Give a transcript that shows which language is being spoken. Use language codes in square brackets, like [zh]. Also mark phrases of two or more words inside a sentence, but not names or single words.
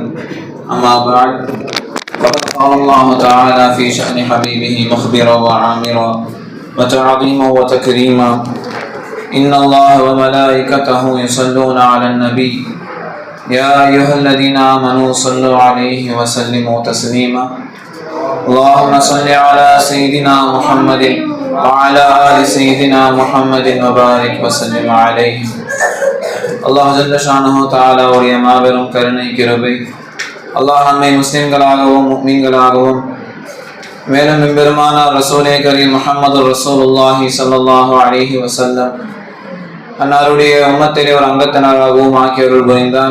[ar] أما بعد، فقد قال الله تعالى في شأن حبيبه مخبرا وعامرا وتعظيما وتكريما: إن الله وملائكته يصلون على النبي يا أيها الذين آمنوا صلوا عليه وسلموا تسليما. اللهم صل على سيدنا محمد وعلى آل سيدنا محمد وبارك وسلم عليه. الله جل شانه تعالى [ta] உடைய மாபெரும் கருணை கிருபை அல்லாஹ் நம்மை முஸ்லிம்களாகவும் முஃமின்களாகவும் மேலும் பெருமானார் [ar] رسول كريم محمد رسول الله صلى الله عليه وسلم [ta] அன்னாருடைய உம்மத்திலே ஒரு அங்கத்தினராகவும் ஆக்கி அருள் புரிந்தான்.